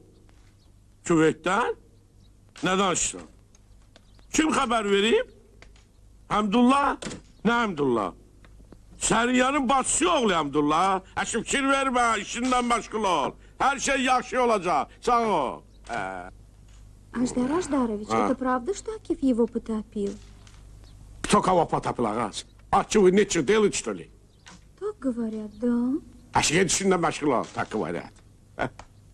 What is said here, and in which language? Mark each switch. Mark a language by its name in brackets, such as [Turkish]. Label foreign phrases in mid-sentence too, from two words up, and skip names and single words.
[Azerbaijani] Küveytdən? Nə danışdın? Kim xəbər verib? Həmdullah? Nə Həmdullah? Səriyanın bacısı oğlu Həmdullah. Əşi, fikir vermə, işindən məşğul ol. Hər şey yaxşı olacaq, sağ ol. [Russian] Аждар Аждарович, это правда, что Акиф его потопил? Кто кого потопил, агас? А что, вы нечего делать, что ли? Так говорят, да. А что, я машина, так говорят.